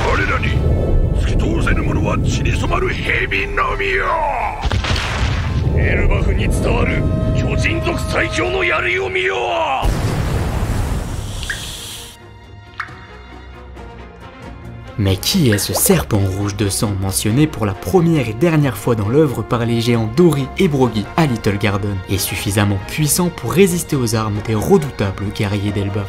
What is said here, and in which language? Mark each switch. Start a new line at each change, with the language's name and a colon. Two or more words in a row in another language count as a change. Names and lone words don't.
Japanese: 彼らに突き通せぬ者は血に染まる蛇のみよ。エルバフに伝わる巨人族最強の槍を見よ。
French: Mais qui est ce serpent rouge de sang mentionné pour la première et dernière fois dans l'œuvre par les géants Dori et Broggy à Little Garden, et suffisamment puissant pour résister aux armes des redoutables guerriers d'Elbaf?